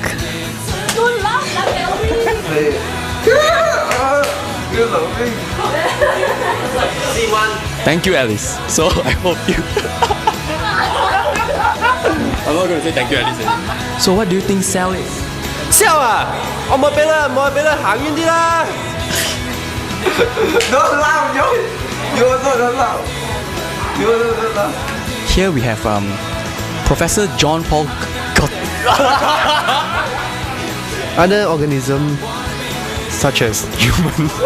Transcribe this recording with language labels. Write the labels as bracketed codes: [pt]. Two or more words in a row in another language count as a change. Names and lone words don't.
[en] Thank you, Alice. So I hope you. I'm not going to say thank you, Alice. So what do you think cell is? [yue] 笑啊！我冇俾啦，行遠啲啦。 [en] Don't laugh, Joe. You also don't laugh. You also don't laugh. Here we have Professor John Paul. Other organisms such as human.